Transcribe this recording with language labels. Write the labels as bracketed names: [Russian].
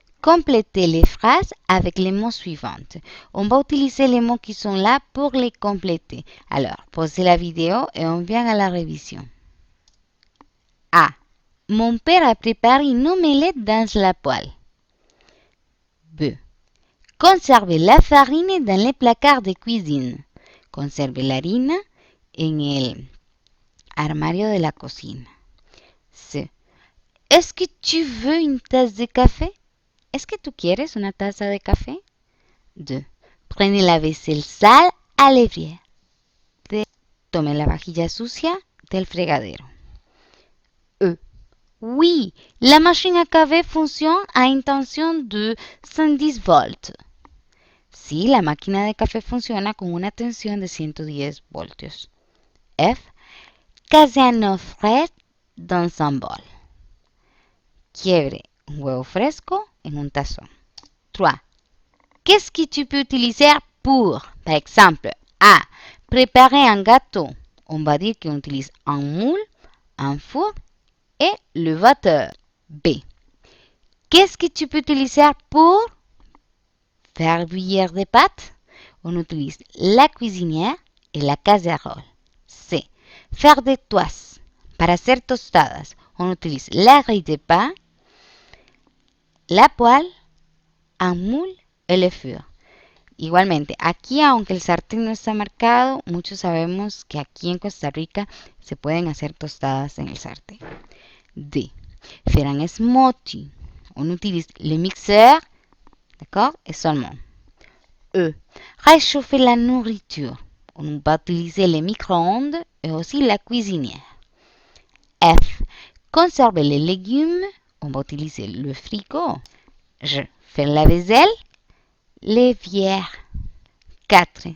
[French] Complétez les phrases avec les mots suivants. On va utiliser les mots qui sont là pour les compléter. Alors, posez la vidéo et on vient à la révision. A. Mon père a préparé une omelette dans la poêle. B. Conservez la farine dans les placards de cuisine. [Spanish] Conserve la harina en el armario de la cocina. [French] C. Est-ce que tu veux une tasse de café? Est-ce que [Spanish] tú quieres una taza de café? [French] 2. Prenez la vaisselle sale à l'évier. [Spanish] Tome la vajilla sucia del fregadero. [French] E. Oui, la machine à café fonctionne à une tension de 110 volts. [Spanish] Sí, la máquina de café funciona con una tensión de 110 voltios. [French] F. Cassez un œuf frais dans un bol. Quiebre un huevo fresco en un tazón. 3. Qu'est-ce que tu peux utiliser pour, par exemple, A. Préparer un gâteau. On va dire qu'on utilise un moule, un four et le vapeur. B. Qu'est-ce que tu peux utiliser pour faire bouillir des pâtes? On utilise la cuisinière et la casserole. C. Faire des toasts. [Spanish] Para hacer tostadas, [French] on utilise la grille de pain, la poêle, un moule et le four. [Spanish] Igualmente, aquí aunque el sartén no está marcado, muchos sabemos que aquí en Costa Rica se pueden hacer tostadas en el sartén. D. [French] faire un smoothie. On utilise le mixeur, d'accord, et seulement. E. Réchauffer la nourriture. On va utiliser les micro-ondes et aussi la cuisinière. F. Conserver les légumes. On va utiliser le frigo. G. Faire la vaisselle. L'évière. 4.